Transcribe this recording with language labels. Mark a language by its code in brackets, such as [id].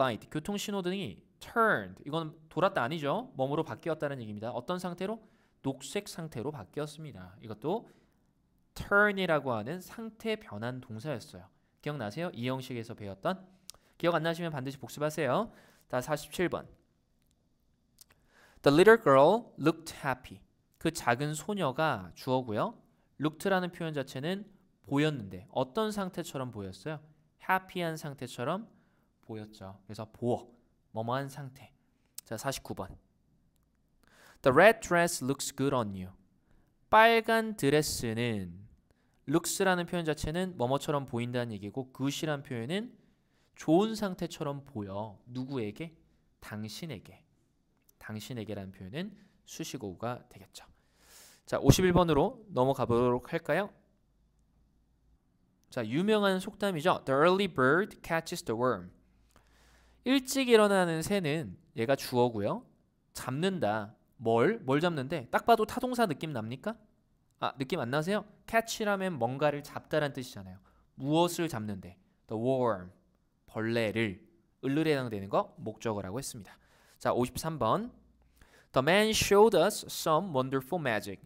[ko] 교통신호등이 turned 이건 돌았다 아니죠. 뭐뭐로 바뀌었다는 얘기입니다. 어떤 상태로? 녹색 상태로 바뀌었습니다. 이것도 turn이라고 하는 상태 변환 동사였어요. 기억나세요? 이 형식에서 배웠던? 기억 안 나시면 반드시 복습하세요. 다 47번 [en] The little girl looked happy. [ko] 그 작은 소녀가 주어고요. looked라는 표현 자체는 보였는데 어떤 상태처럼 보였어요? happy한 상태처럼 보였죠. 그래서 보어, 뭐뭐한 상태. 자, 49번. [en] The red dress looks good on you. [ko] 빨간 드레스는 looks라는 표현 자체는 뭐뭐처럼 보인다는 얘기고 good이라는 표현은 좋은 상태처럼 보여. 누구에게? 당신에게. 당신에게라는 표현은 수식어가 되겠죠. 자, 51번으로 넘어가 보도록 할까요? 자, 유명한 속담이죠. [en] The early bird catches the worm. [ko] 일찍 일어나는 새는 얘가 주어고요. 잡는다. 뭘 잡는데? 딱 봐도 타동사 느낌 납니까? 아, 느낌 안 나세요? catch라면 뭔가를 잡다란 뜻이잖아요. 무엇을 잡는데? [en] The worm. [ko] 벌레를. 을을에 해당되는 거 목적어라고 했습니다. 자, 53번. [en] The man showed us some wonderful magic.